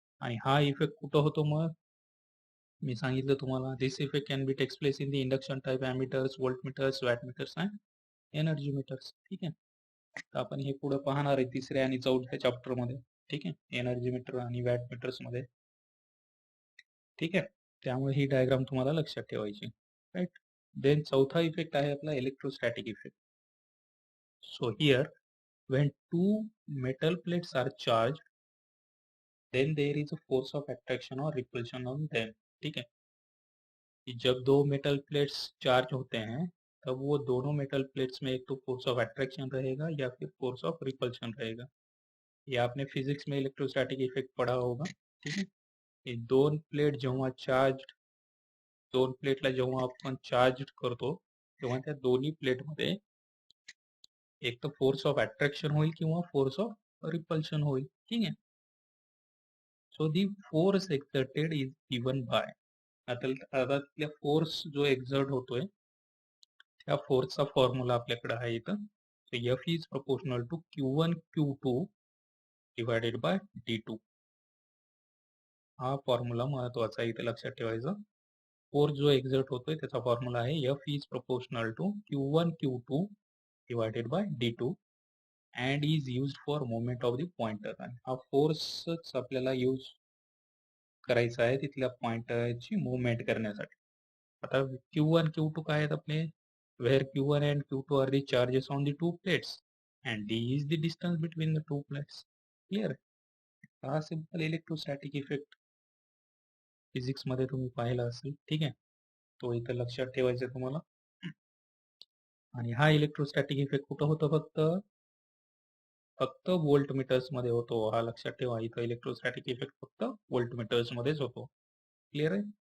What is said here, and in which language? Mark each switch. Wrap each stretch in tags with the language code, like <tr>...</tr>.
<mr>आणि हा इफेक्ट कुठं होतो मग, मी सांगितलं तुम्हाला,</mr> <en>This effect can be takes place in the induction type ammeters, voltmeters, wattmeters and energy meters.</en> <mr>ठीक आहे. तर आपण हे पुढे पाहणार आहे तिसऱ्या आणि चौथ्या चॅप्टरमध्ये. ठीक आहे. एनर्जी मीटर आणि वॅट मीटर्स मध्ये. ठीक आहे. त्यामुळे ही डायग्राम तुम्हाला लक्षात ठेवायची. राईट. देन चौथा इफेक्ट आहे आपला electrostatic effect.</mr> <en>So here when two metal plates are charged, then there is a force of attraction or repulsion on them.</en> <hi>ठीक है. कि जब दो मेटल प्लेट्स चार्ज होते हैं, तब वो दोनों मेटल प्लेट्स में एक तो फोर्स ऑफ अट्रैक्शन रहेगा या फिर फोर्स ऑफ रिपल्शन रहेगा. ये आपने फिजिक्स में इलेक्ट्रोस्टॅटिक इफेक्ट पढ़ा होगा. ठीक है.</hi> <mr>हे दोन प्लेट जेव्हा दोन प्लेटला जेव्हा आपण चार्ज करतो, तेव्हा त्या दोन्ही प्लेटमध्ये एक तर फोर्स ऑफ अट्रॅक्शन होईल किंवा फोर्स ऑफ रिपल्शन होईल. ठीक आहे.</mr> <en>so the force exerted is given by,</en> <mr>आता तिथल्या फोर्स जो एक्झर्ट होतोय त्या फोर्सचा फॉर्म्युला आपल्याकडे आहे इथं.</mr> <en>सो F is proportional to Q1 Q2 divided by D2.</en> <mr>हा फॉर्म्युला महत्वाचा आहे, इथे लक्षात ठेवायचा. फोर्स जो एक्झर्ट होतोय त्याचा फॉर्म्युला आहे</mr> <en>F is proportional to Q1 Q2 divided by D2 and is used for moment of the pointer.</en> <mr>आणि हा फोर्सच आपल्याला यूज करायचा आहे तिथल्या पॉइंटरची मुवमेंट करण्यासाठी. आता Q1 Q2 काय आहेत आपले,</mr> <en>where Q1 and Q2 are the charges on the two plates and D is the distance between the two plates. Clear?</en> <mr>हा सिंपल इलेक्ट्रोस्टॅटिक इफेक्ट फिजिक्स मध्ये तुम्ही पाहिला असेल. ठीक आहे, तो इथं लक्षात ठेवायचा आहे तुम्हाला. आणि हा इलेक्ट्रोस्टॅटिक इफेक्ट कुठं होतो, फक्त वोल्ट मीटर्स मध्ये होतो. हा लक्षात ठेवा, इथं इलेक्ट्रोस्टॅटिक इफेक्ट फक्त वोल्ट मीटर्स मध्येच होतो. क्लिअर आहे.</mr>